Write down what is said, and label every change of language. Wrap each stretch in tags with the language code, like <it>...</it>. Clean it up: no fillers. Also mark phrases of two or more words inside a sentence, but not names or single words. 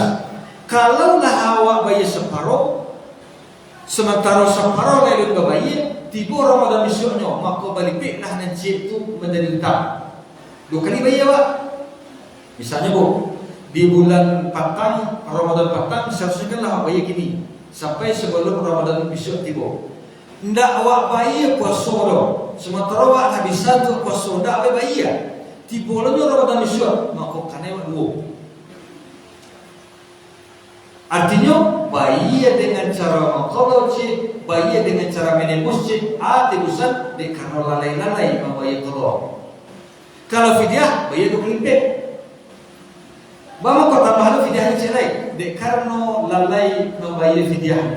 <id>Kalaulah awak bayar separuh, sementara separuh lain berbayar, tiba Ramadan besoknya, maka baliklah nanti itu menjadi hutang. 2 kali bayar Pak. Misalnya Bu, di bulan petang, Ramadan petang, seharusnya lah bayar gini sampai sebelum Ramadan besok tiba. Ndak awak bayar puasa dah, sementara awak habis satu puasa ndak awak bayar. Tiba lalu Ramadan besok, maka kena awak 2. Artinya bayar dengan cara mengqada cik, bayar dengan cara menembus cik, urusan di karena lalai-lalai membayar qada. Kalau fidyah bayar 2 kali lipat. Bawa kau tambah fidyahnya cik lain, di karena lalai membayar fidyah.</id>